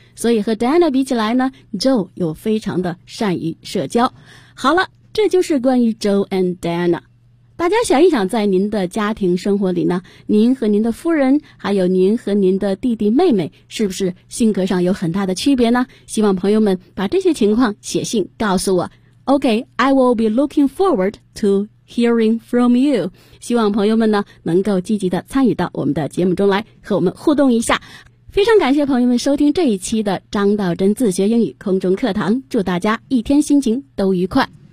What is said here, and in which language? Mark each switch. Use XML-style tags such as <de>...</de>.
<zh>所以和 Diana 比起来呢， Joe 又非常的善于社交。好了，这就是关于 Joe and Diana。大家想一想，在您的家庭生活里呢，您和您的夫人，还有您和您的弟弟妹妹，是不是性格上有很大的区别呢？希望朋友们把这些情况写信告诉我。</zh> <en>OK, I will be looking forward to hearing from you.</en> <zh>希望朋友们呢，能够积极的参与到我们的节目中来，和我们互动一下。非常感谢朋友们收听这一期的张道真自学英语空中课堂，祝大家一天心情都愉快。</zh>